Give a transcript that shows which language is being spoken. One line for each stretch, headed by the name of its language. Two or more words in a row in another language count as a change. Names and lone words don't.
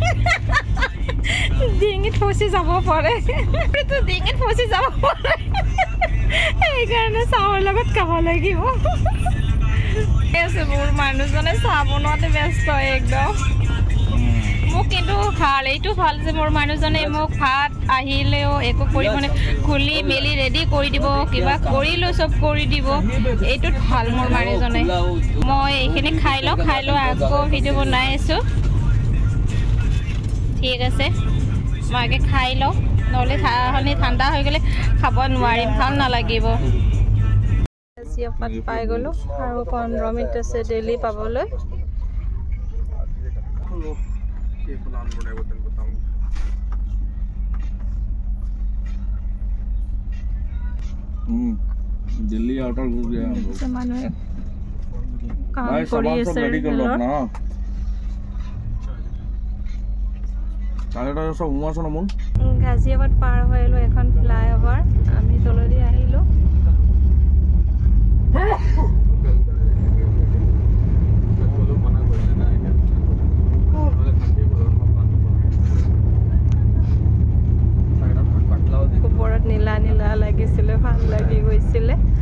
Assamese: ডিঙিত ফচি যাব পাৰে ডিঙিত ফচি যাব পাৰে সেইকাৰণে চাহৰ লগত খাব লাগিব মোৰ মানুহজনে চাহ বনোৱাতে ব্যস্ত একদম মোক কিন্তু ভাল এইটো ভাল যে মোৰ মানুহজনে মোক ভাত আহিলেও একো কৰিব মানে খুলি মেলি ৰেডি কৰি দিব কিবা কৰিলেও চব কৰি দিব এইটোত ভাল মোৰ মানুহজনে মই এইখিনি খাই লওঁ আকৌ ভিডিঅ' বনাই আছোঁ ঠিক আছে মই আগে খাই লওঁ নহ'লে ঠাণ্ডা হৈ গ'লে খাব নোৱাৰিম ভাল নালাগিব পাত পাই গ'লোঁ আৰু 15 মিনিট আছে ডেইলি পাবলৈ
Hindi: दिल्ली आउटर घुस गया
Assamese: মানুহে কাম কৰি আছে গাজিয়াবাদ পাৰ হৈ আহিলোঁ এখন ফ্লাইঅভাৰ আমি তলদি আহিলোঁ ওপৰত নীলা নীলা লাগিছিলে ভাল লাগি গৈছিলে